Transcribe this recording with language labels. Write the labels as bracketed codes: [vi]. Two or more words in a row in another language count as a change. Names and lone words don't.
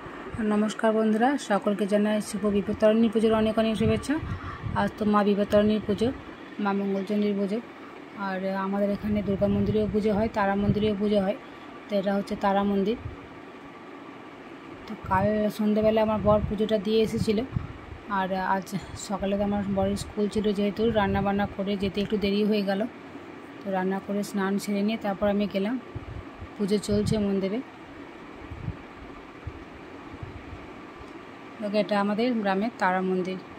[bn] নমস্কার বন্ধুরা সকল কে জানাই শুভ বিপত্তারিণী পুজোর অনেক অনেক শুভেচ্ছা। আজ তো মা বিপত্তারিণীর পুজো, মা মঙ্গলচণ্ডীর পুজো আর আমাদের এখানে দুর্গা মন্দিরেও পুজো হয়, তারা মন্দিরেও পুজো হয়। तो এটা হচ্ছে तारा मंदिर। तो কাল সন্ধ্যাবেলা আমার বর পুজোটা দিয়ে এসেছিল আর আজ সকালে তো আমার বরের স্কুল ছিল, যেহেতু রান্না বান্না করে যেতে একটু দেরি হয়ে গেল। তো রান্না করে স্নান সেরে নিয়ে তারপর আমি গেলাম। পুজো চলছে মন্দিরে। এটা আমাদের গ্রামের তারা মন্দির।